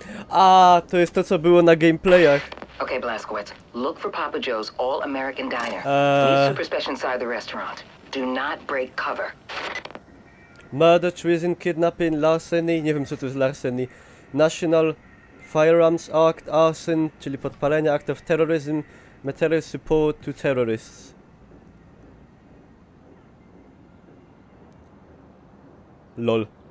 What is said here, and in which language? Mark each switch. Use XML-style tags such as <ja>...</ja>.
<pl>A, to jest to, co było na gameplayach.</pl> <en>Okay, Blazkowicz. Look for Papa Joe's All-American Diner. Meet Super Special inside the restaurant. Do not break cover. Murder, treason, kidnapping, larceny.</en> <pl>Nie wiem, co to jest larceny.</pl> <en>National Firearms Act, arson,</en> <pl>czyli podpalenie,</pl> <en>act of terrorism, material support to terrorists. LOL.</en>